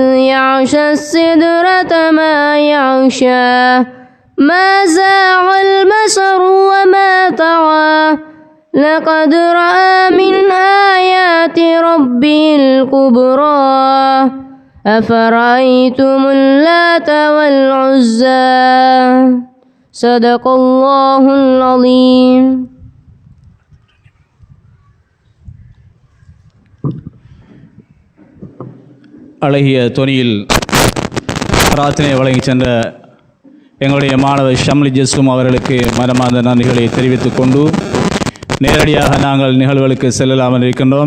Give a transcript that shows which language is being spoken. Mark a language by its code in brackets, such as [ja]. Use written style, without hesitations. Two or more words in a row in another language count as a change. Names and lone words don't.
[ar] يغشى السدرة ما يغشى ما زاغ البصر وما طغى لقد رأى من آيات ربه الكبرى أفرأيتم اللات والعزى صدق الله العظيم. [ta] அழகிய தொனியில் பிரார்த்தனை வழங்கி சென்ற எங்களுடைய மாணவர் ஷம்லி ஜஸ்ஸும் அவர்களுக்கு மனமார்ந்த நன்றிகளை தெரிவித்துக் கொண்டு நேரடியாக நாங்கள் நிகழ்வுகளுக்கு செல்லலாமல் இருக்கின்றோம்.